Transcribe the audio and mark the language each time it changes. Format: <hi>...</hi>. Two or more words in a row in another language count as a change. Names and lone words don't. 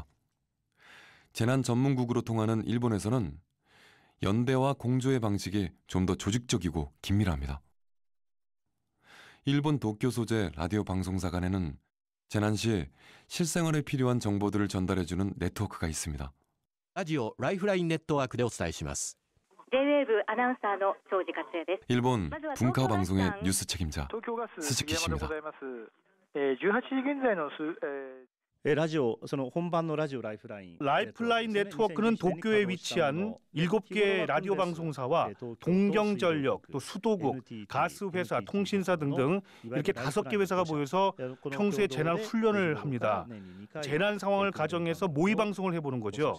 <ko>재난 전문국으로 통하는 일본에서는 연대와 공조의 방식이 좀 더 조직적이고 긴밀합니다. 일본 도쿄 소재 라디오 방송사관에는 재난 시 실생활에 필요한 정보들을 전달해주는 네트워크가 있습니다. 라디오 라이프라인 네트워크</ko> <ja>でお伝えします。 J-WAVEアナウンサーの庄司克也です。</ja> <ko>일본 분카오 방송의 뉴스 책임자 스즈키 씨입니다.</ko> <ja>18 時現在のラジオ、その本番のラジオライフライン。</ja> <ko>라이프라인 네트워크는 도쿄에 위치한 7개의 라디오 방송사와 동경전력, 또 수도국, 가스회사, 통신사 등등 이렇게 5개 회사가 모여서 평소에 재난 훈련을 합니다. 재난 상황을 가정해서 모의 방송을 해보는 거죠.</ko>